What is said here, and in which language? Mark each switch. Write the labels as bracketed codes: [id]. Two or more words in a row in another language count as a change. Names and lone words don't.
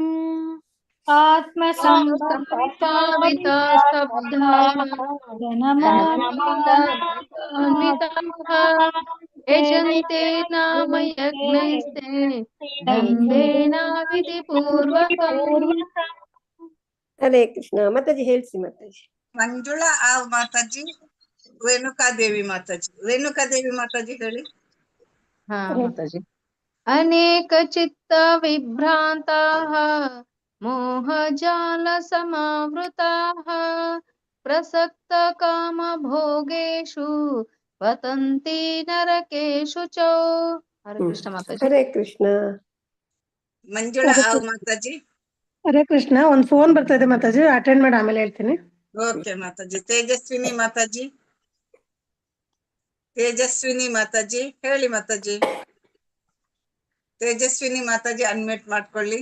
[sa] ಆತ್ಮ ಸಂಭಾವಿತ ಯಜಂತೆ ನಾಮ ಯಜ್ಞೈಸ್ತೆ ದಂಭೇನ ವಿಧಿಪೂರ್ವಕಂ. ಹರೇ ಕೃಷ್ಣ. [kn] ಮಾತಾಜಿ ಹೇಳ್ಸಿ ಮಾತಾಜಿ. ಮಂಜುಳಾ ಮಾತಾಜಿ, ರೇಣುಕಾದೇವಿ ಮಾತಾಜಿ. ರೇಣುಕಾದೇವಿ ಮಾತಾಜಿ ಹೇಳಿ. ಹಾ ಮಾತಾಜಿ. [sa] अनेकचित्तविभ्रान्ताः मोहजालसमावृताः प्रसक्तकामभोगेषु पतन्ति नरकेषु च। [kn] ಹರೇ ಕೃಷ್ಣ ಮಾತಾಜಿ। ಹರೇ ಕೃಷ್ಣ. ಮಂಜುಳಾ ಆವ್ ಮಾತಾಜಿ. ಹರೇ ಕೃಷ್ಣ. ಒಂದ್ ಫೋನ್ ಬರ್ತಾ ಇದೆ ಮಾತಾಜಿ, ಅಟೆಂಡ್ ಮಾಡಿ ಆಮೇಲೆ ಹೇಳ್ತೀನಿ. ಓಕೆ ಮಾತಾಜಿ. ತೇಜಸ್ವಿನಿ ಮಾತಾಜಿ. ತೇಜಸ್ವಿನಿ ಮಾತಾಜಿ ಹೇಳಿ ಮಾತಾಜಿ. ತೇಜಸ್ವಿನಿ ಮಾತಾಜಿ ಅನ್ಮ್ಯೂಟ್ ಮಾಡ್ಕೊಳ್ಳಿ.